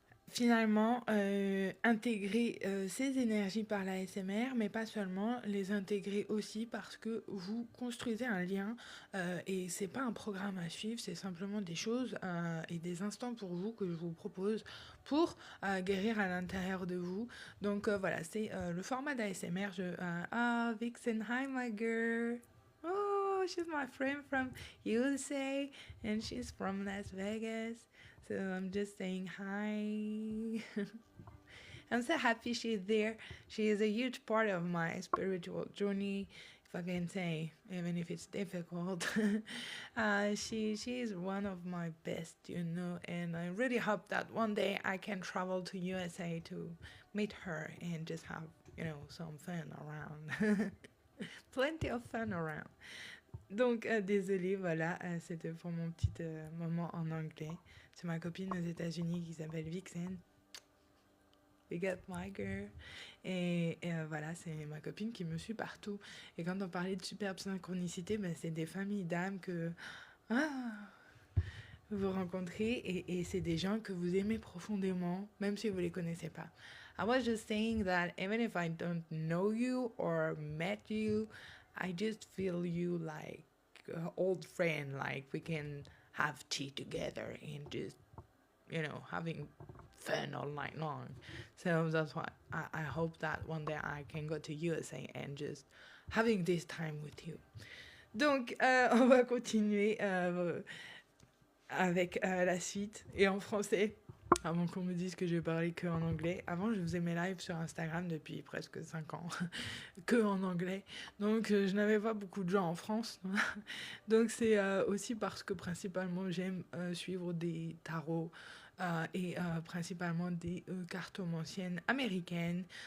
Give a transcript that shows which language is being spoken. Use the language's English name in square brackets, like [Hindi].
[French] finalement intégrer ces énergies par la SMR, mais pas seulement, les intégrer aussi parce que vous construisez un lien et c'est pas un programme à suivre, c'est simplement des choses et des instants pour vous que je vous propose pour guérir à l'intérieur de vous. Donc voilà, c'est le format d'ASMR. [English] Ah, Vixen, hi my girl. Oh, she's my friend from USA and she's from Las Vegas. So I'm just saying hi. I'm so happy she's there. She is a huge part of my spiritual journey, if I can say, even if it's difficult. She is one of my best, and I really hope that one day I can travel to USA to meet her and just have, some fun around. Plenty of fun around. [French] Donc, désolée, voilà, c'était pour mon petit moment en anglais. C'est ma copine aux États-Unis qui s'appelle Vixen. [English] We got my girl. [French] Et voilà, c'est ma copine qui me suit partout. Et quand on parlait de superbe synchronicité, ben, c'est des familles d'âmes que vous rencontrez et c'est des gens que vous aimez profondément, même si vous les connaissez pas. [English] I was just saying that even if I don't know you or met you, I just feel you like an old friend, like we can have tea together and just, having fun all night long. So that's why I hope that one day I can go to USA and just having this time with you. [French] Donc, on va continuer avec la suite et en français. Avant qu'on me dise que je vais parler que en anglais. Avant, je faisais mes lives sur Instagram depuis presque 5 ans, que en anglais. Donc, je n'avais pas beaucoup de gens en France. Donc, c'est aussi parce que principalement, j'aime suivre des tarots et principalement des cartomanciennes américaines.